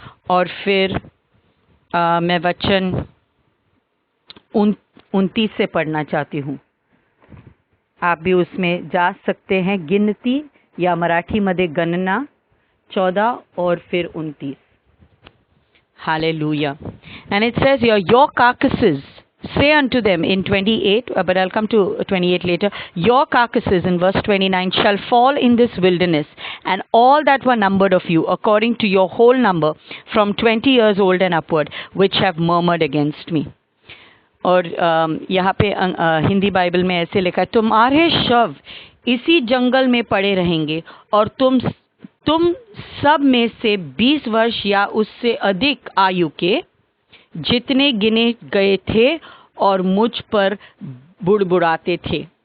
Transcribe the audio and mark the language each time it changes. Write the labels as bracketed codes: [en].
[hi] और फिर मैं वचन 29 से पढ़ना चाहती हूँ। आप भी उसमें जा सकते हैं। गिनती या [mr] मराठी मध्ये [hi] गणना 14 और फिर 29। [en] Hallelujah. And it says here, your carcasses, say unto them in 28, but I'll come to 28 later. Your carcasses in verse 29 shall fall in this wilderness, and all that were numbered of you, according to your whole number, from 20 years old and upward, which have murmured against me. [hi] और यहाँ पे Hindi Bible में ऐसे लिखा है, तुम्हारे शव इसी जंगल में पड़े रहेंगे और तुम सब में से 20 वर्ष या उससे अधिक आयु के जितने गिने गए थे और मुझ पर बुड़बुड़ाते थे।